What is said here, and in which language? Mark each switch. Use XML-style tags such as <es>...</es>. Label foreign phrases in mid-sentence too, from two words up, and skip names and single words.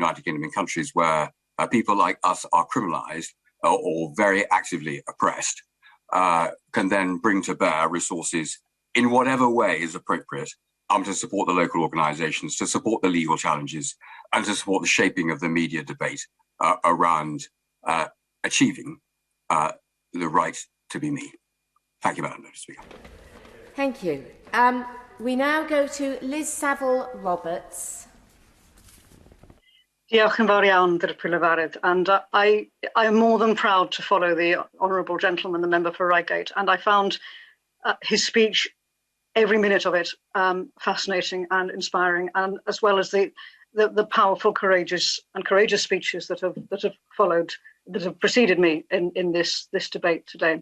<en>United Kingdom in countries where people like us are criminalised or very actively oppressed can then bring to bear resources in whatever way is appropriate to support the local organisations, to support the legal challenges, and to support the shaping of the media debate around achieving the right to be me. Thank you, Madam Speaker. Thank you. We now go to Liz Saville-Roberts.</en> <cy>Diolch yn fawr iawn, Dirprwy Lefarydd.</cy> <en>And I am more than proud to follow the honourable gentleman, the member for Reigate, and I found his speech, every minute of it, fascinating and inspiring, and as well as the powerful, courageous speeches that have followed, that have preceded me in this debate today.</en>